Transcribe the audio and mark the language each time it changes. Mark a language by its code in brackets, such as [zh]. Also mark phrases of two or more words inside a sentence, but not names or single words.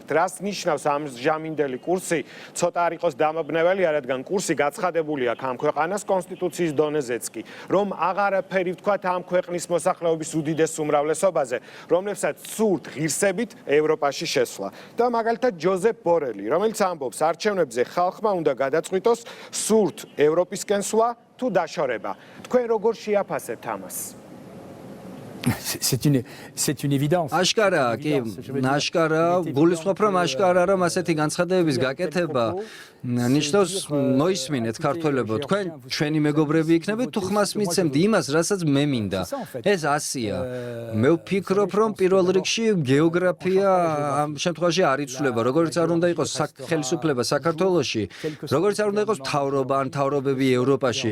[ka] რას ნიშნავს ამჟამინდელი კურსი? ცოტა არ იყოს დამაბნეველი, რადგან კურსი გაცხადებული აქვს ამ ქვეყანას კონსტიტუციის დონეზეც კი, რომ აღარაფერი ვთქვათ ამ ქვეყნის მოსახლეობის უდიდეს უმრავლესობაზე, რომლებსაც სურთ ღირსებით ევროპაში შესვლა. და მაგალითად ჯოზეფ ბორელი, რომელიც ამბობს, არჩევნებზე ხალხმა უნდა გადაწყვიტოს სურთ ევროპისკენ სვლა თუ დაშორება. თქვენ როგორ შეაფასებთ ამას? [fr] C'est une évidence. [ka] აშკარაა, კი, აშკარაა, გულისხმობ, რომ აშკარაა, რომ ასეთი განცხადებების გაკეთება ნიშნავს მოისმინეთ ქართველებო, თქვენ ჩვენი მეგობრები იქნებით, თუ ხმას მიცემთ იმას, რასაც მე მინდა. ეს ასია. მე ვფიქრობ, რომ პირველ რიგში გეოგრაფია ამ შემთხვევაში არ იცვლება, როგორც არ უნდა იყოს ხელისუფლება საქართველოში, როგორც არ უნდა იყოს მთავრობა ან მთავრობები ევროპაში.